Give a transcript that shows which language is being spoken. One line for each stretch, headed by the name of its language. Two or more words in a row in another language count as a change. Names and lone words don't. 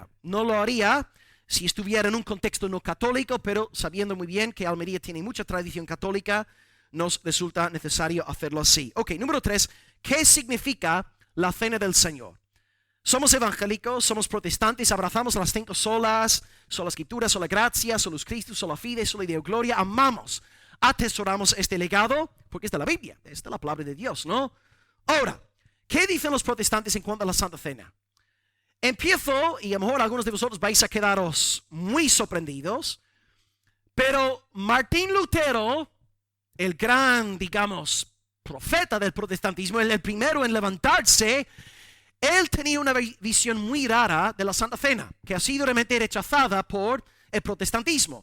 Spanish: No lo haría si estuviera en un contexto no católico, pero sabiendo muy bien que Almería tiene mucha tradición católica, nos resulta necesario hacerlo así. Ok, número 3, ¿qué significa la cena del Señor? Somos evangélicos, somos protestantes, abrazamos las 5 solas, sola escritura, sola gracia,
Latin: solus Christus, sola fide, sola Deo gloria,
Spanish: amamos, atesoramos este legado, porque es de la Biblia, es de la palabra de Dios, ¿no? Ahora, ¿qué dicen los protestantes en cuanto a la Santa Cena? Empiezo, y a lo mejor algunos de vosotros vais a quedaros muy sorprendidos, pero Martín Lutero, el gran, digamos, profeta del protestantismo, el primero en levantarse, él tenía una visión muy rara de la Santa Cena, que ha sido realmente rechazada por el protestantismo.